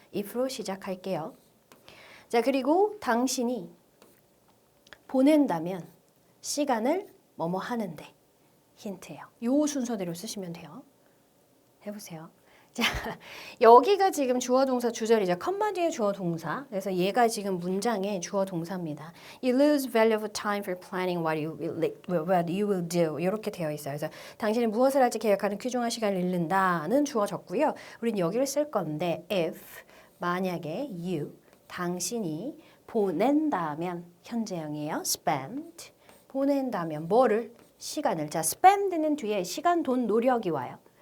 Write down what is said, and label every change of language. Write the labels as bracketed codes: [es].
[ko] if로 시작할게요. 자 그리고 당신이 보낸다면 시간을 뭐뭐 하는데 힌트예요. 요 순서대로 쓰시면 돼요. 해보세요. 자, 여기가 지금 주어 동사 주절이죠. 컴마 뒤에 주어 동사. 그래서 얘가 지금 문장의 주어 동사입니다. [en] You lose valuable time for planning what you will do. [ko] 이렇게 되어 있어요. 그래서 당신이 무엇을 할지 계획하는 귀중한 시간을 잃는다는 주어졌고요. 우린 여기를 쓸 건데 if 만약에 you 당신이 보낸다면 현재형이에요. spend 보낸다면 뭐를 시간을 자 spend는 뒤에 시간, 돈, 노력이 와요.